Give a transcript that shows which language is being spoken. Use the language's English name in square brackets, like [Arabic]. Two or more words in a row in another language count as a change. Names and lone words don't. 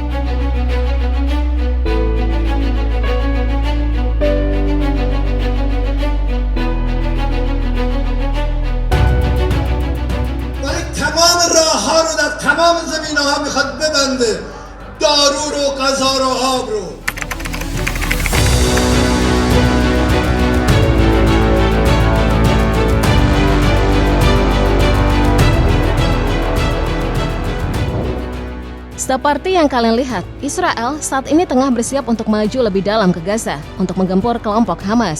[Persian] تمام راه‌ها رو در تمام زمینه‌ها میخواد ببنده، دارو رو، غذا رو، آب رو. [Indonesian] Seperti yang kalian lihat, Israel saat ini tengah bersiap untuk maju lebih dalam ke Gaza untuk menggempur kelompok Hamas.